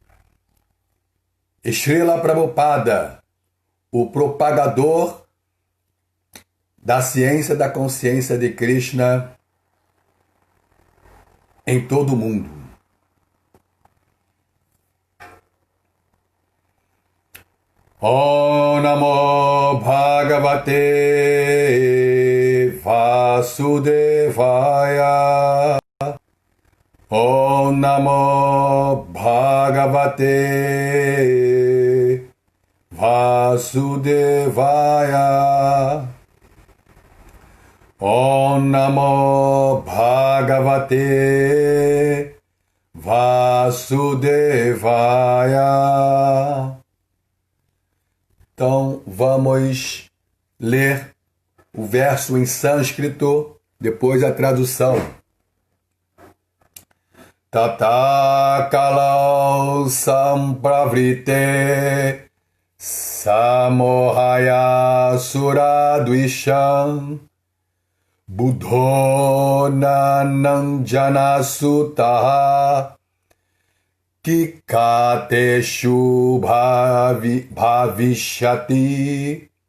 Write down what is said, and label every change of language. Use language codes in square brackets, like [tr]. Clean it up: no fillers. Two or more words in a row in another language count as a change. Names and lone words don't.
[pt] Srila Prabhupada, o propagador da ciência da consciência de Krishna em todo o mundo. [sa] ॐ नमो भगवते वासुदेवाय. ॐ नमो भगवते वासुदेवाय. ॐ नमो भगवते वासुदेवाय. [pt] Então, vamos ler o verso em sânscrito, depois a tradução. [sa] ततः कलौ सम्प्रवृत्ते सम्मोहाय सुरद्विषाम् बुद्धो नामाञ्जनसुतः कीकटेषु भविष्यति.